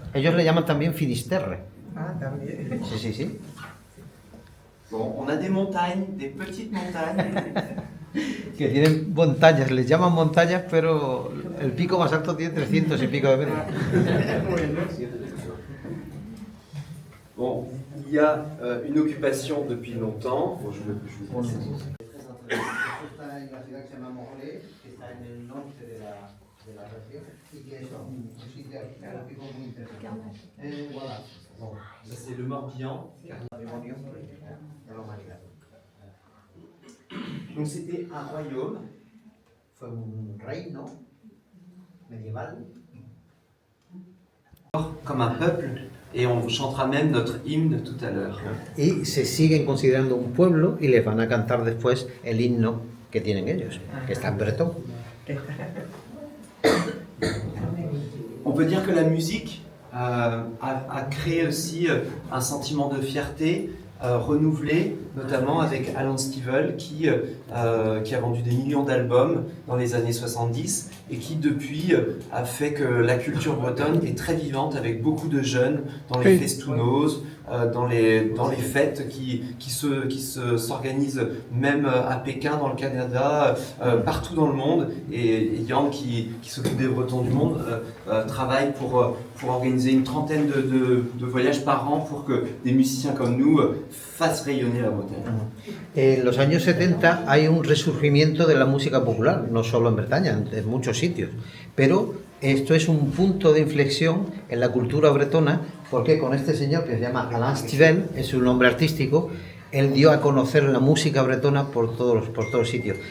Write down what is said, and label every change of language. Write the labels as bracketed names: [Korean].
[Spanish] Ellos le llaman también Finisterre. Ah, también. Sí, sí, sí. [French] Bon, on a des montagnes, des petites montagnes. [Spanish] Que tienen montañas, les llaman montañas, pero el pico más alto tiene 300 y pico de metros. [French] Bon, il y a une occupation depuis longtemps. Bon, je vous [Spanish] Está en la ciudad que se llama Morlaix, que está en el norte de la región y que es un sitio arqueológico muy interesante. [French] Voilà. Bon, Ça c'est le Morbihan. [Spanish] patrimonio de la humanidad. [French] Donc c'était un royaume. [Spanish] Fue un reino medieval. [French] Comme un peuple, et on chantera même notre hymne tout à l'heure. [Spanish] Y se siguen considerando un pueblo y les van a cantar después el himno que tienen ellos, que está en bretón. [French] On peut dire que la musique a créé aussi un sentiment de fierté renouvelé, notamment avec Alan Stivell qui a vendu des millions d'albums dans les années 70 et qui depuis a fait que la culture bretonne est très vivante avec beaucoup de jeunes dans les festounos, dans les fêtes qui s'organisent même à Pékin dans le Canada, partout dans le monde, et Yann qui s'occupe des Bretons du monde travaille pour organiser une trentaine de voyages par an pour que des musiciens comme nous fassent rayonner la Bretagne. [Spanish] En los años 70 hay un resurgimiento de la música popular, no solo en Bretaña, en muchos sitios, pero esto es un punto de inflexión en la cultura bretona, porque con este señor que se llama Alan Stivell, es su nombre artístico, él dio a conocer la música bretona por todos sitios.